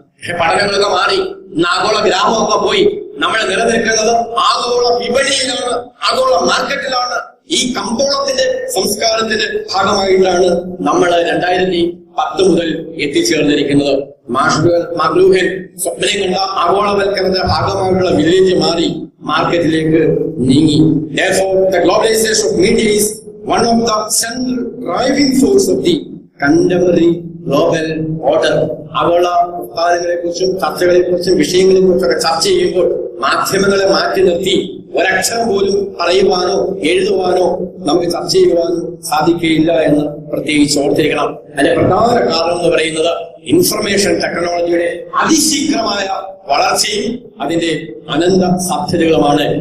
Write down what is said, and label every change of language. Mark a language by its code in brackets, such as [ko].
[ml] പക്ഷെ പഠനങ്ങളൊക്കെ മാറി, ആഗോള ഗ്രാമമൊക്കെ പോയി. നമ്മൾ നിലനിൽക്കുന്നത് ആഗോള വിപണിയിലാണ്, ആഗോള മാർക്കറ്റിലാണ്. ഈ കമ്പോളത്തിന്റെ സംസ്കാരത്തിന്റെ ഭാഗമായിട്ടാണ് നമ്മൾ 2010 മുതൽ എത്തിച്ചേർന്നിരിക്കുന്നത്. മാക്ലൂഹൻ സ്വപ്നം കണ്ട ആഗോളവൽക്കരണത്തിന്റെ ഭാഗമായിട്ടുള്ള വില്ലേജ് മാറി മാർക്കറ്റിലേക്ക് നീങ്ങി. [en] Therefore, the globalization of media is one of the central driving force of the contemporary global order. [ml] ആഗോള ഉത്പാദനങ്ങളെ കുറിച്ചും ചർച്ചകളെ കുറിച്ചും വിഷയങ്ങളെ കുറിച്ചൊക്കെ ചർച്ച ചെയ്യുമ്പോൾ മാധ്യമങ്ങളെ മാറ്റി നിർത്തി ഒരക്ഷരം പോലും പറയുവാനോ എഴുതുവാനോ നമുക്ക് ചർച്ച ചെയ്യുവാനോ സാധിക്കുകയില്ല എന്ന് പ്രത്യേകിച്ച് ഓർത്തിരിക്കണം. അതിന്റെ പ്രധാന കാരണം എന്ന് പറയുന്നത് ഇൻഫർമേഷൻ ടെക്നോളജിയുടെ അതിശീഘ്രമായ വളർച്ചയും അതിന്റെ അനന്ത സാധ്യതകളുമാണ്.